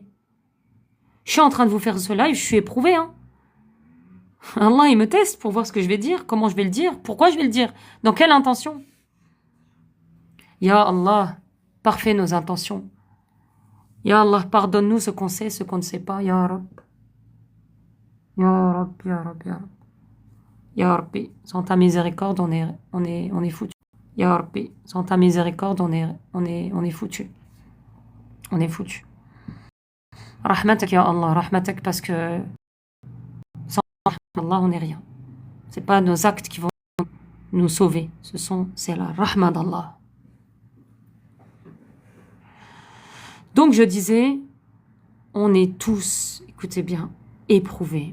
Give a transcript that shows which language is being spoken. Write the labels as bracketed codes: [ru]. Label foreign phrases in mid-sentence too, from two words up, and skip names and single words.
[fr] Je suis en train de vous faire ce live, je suis éprouvé. Hein. Allah, il me teste pour voir ce que je vais dire, comment je vais le dire, pourquoi je vais le dire, dans quelle intention. [ar] يا الله, [fr] parfait nos intentions. [ar] يا الله, [fr] pardonne-nous ce qu'on sait, ce qu'on ne sait pas. [ar] يا رب. يا رب، يا رب، يا رب. يا ربي, [fr] sans ta miséricorde, on est foutu. [ar] يا ربي, [fr] sans ta miséricorde, on est foutu. On est foutu. [ar] رحمتك يا الله، رحمتك [fr] parce que sans Allah, on n'est rien. C'est pas nos actes qui vont nous sauver. C'est la rahma d'Allah. Donc je disais, on est tous, écoutez bien, éprouvés.